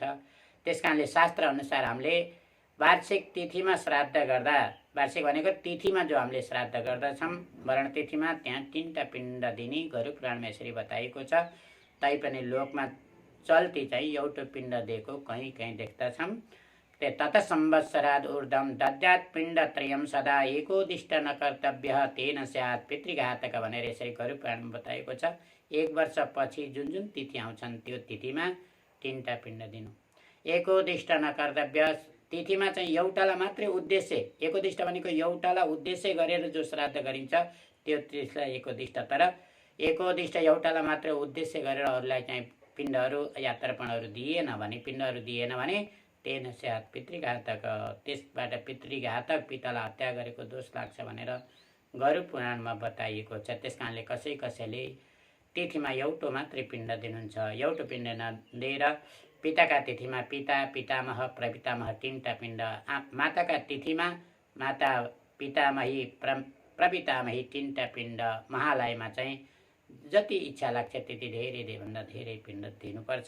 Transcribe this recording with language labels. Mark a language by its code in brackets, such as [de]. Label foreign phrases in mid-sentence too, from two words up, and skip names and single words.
[ne] त्यस कारणले शास्त्र अनुसार हामीले वार्षिक तिथिमा श्राद्ध गर्दा, वार्षिक भनेको तिथिमा जो हामीले श्राद्ध गर्दछौँ मरण तिथिमा, त्यहाँ 3टा पिण्ड दिने गरुड पुराणमा यसरी बताइएको छ। तैपनि लोकमा चल्ती चाहिँ एउटा पिण्ड दिएको कहीँ कहीँ देख्दछौँ। [sa] तत संवत्सराद ऊर्ध्वं दद्यात् पिण्डत्रयं सदा एकोदिष्ट न कर्तव्य तेन स्यात् पितृघातक [ne] भनेर यसरी गरुड पुराणमा बताएको छ। 1 वर्षपछि जुन जुन तिथि आउँछन् त्यो तिथिमा 3टा पिण्ड दिनु। [sa] एकोदिष्ट न कर्तव्य, [ne] तिथिमा चाहिँ एउटालाई मात्रै उद्देश्य, एकोदिष्ट भनेको एउटालाई उद्देश्य गरेर जो श्राद्ध गरिन्छ त्यो तिथिलाई एकोदिष्ट। तर एकोदिष्ट एउटालाई मात्रै उद्देश्य गरेर अरूलाई चाहिँ पिण्डहरू या तर्पणहरू दिएन भने, पिण्डहरू दिएन भने [sa] तेन स्यात् पितृघातक, [ne] त्यसबाट पितृघातक पितालाई हत्या गरेको दोष लाग्छ भनेर गरुड पुराणमा बताइएको छ। त्यस कारणले कसैले तिथिमा एउटो मात्रै पिण्ड दिनुहुन्छ। एउटो पिण्ड नदिएर पिताका तिथिमा पिता पितामह प्रपितामह 3टा पिण्ड, माताका तिथिमा माता पितामही प्रपितामही 3टा पिण्ड, महालयमा चाहिँ जति इच्छा लाग्छ त्यति धेरैभन्दा धेरै पिण्ड दिनुपर्छ।